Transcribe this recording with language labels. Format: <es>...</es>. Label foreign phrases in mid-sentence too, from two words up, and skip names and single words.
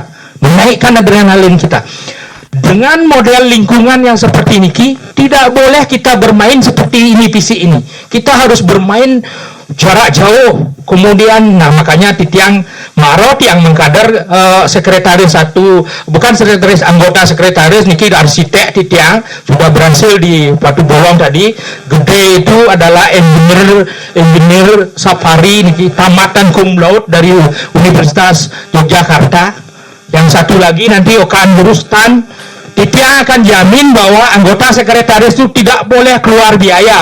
<id>kita dengan model lingkungan yang seperti niki tidak boleh kita bermain seperti ini visi ini kita harus bermain jarak jauh kemudian nah makanya titiang marot yang mengkader sekretaris bukan sekretaris anggota sekretaris niki arsitek titiang sudah berhasil di Batu Bolong tadi gede itu adalah engineer engineer Safari niki tamatan</id> <la>cum laude</la> <id>dari Universitas Yogyakarta. Yang satu lagi nanti akan Rustan. Dia akan jamin bahwa anggota sekretaris itu tidak boleh keluar biaya.</id>